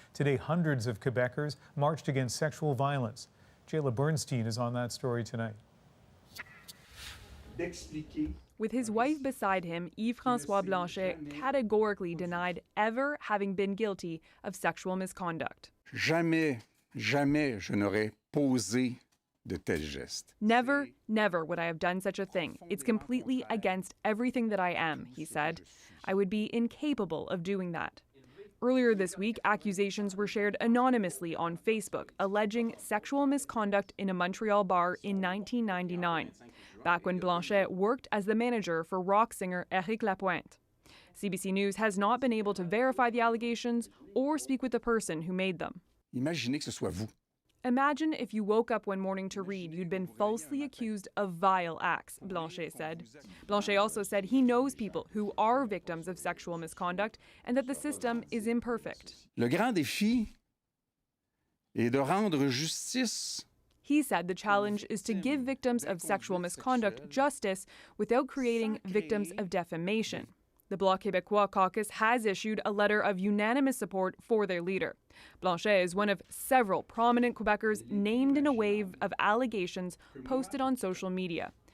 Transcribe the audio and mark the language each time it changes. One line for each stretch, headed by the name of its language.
English: Today, hundreds of Quebecers marched against sexual violence. Jayla Bernstein is on that story tonight. With his wife beside him, Yves-François Blanchet categorically denied ever having been guilty of sexual misconduct.
French: Jamais je n'aurais posé de tels gestes.
English: Never would I have done such a thing. It's completely against everything that I am, he said. I would be incapable of doing that. Earlier this week, accusations were shared anonymously on Facebook, alleging sexual misconduct in a Montreal bar in 1999, back when Blanchet worked as the manager for rock singer Éric Lapointe. CBC News has not been able to verify the allegations or speak with the person who made them.
French: Imaginez que ce soit vous.
English: Imagine if you woke up one morning to read you'd been falsely accused of vile acts, Blanchet said. Blanchet also said he knows people who are victims of sexual misconduct and that the system is imperfect.
French: Le grand défi est de rendre justice.
English: He said the challenge is to give victims of sexual misconduct justice without creating victims of defamation. The Bloc Québécois caucus has issued a letter of unanimous support for their leader. Blanchet is one of several prominent Quebecers named in a wave of allegations posted on social media.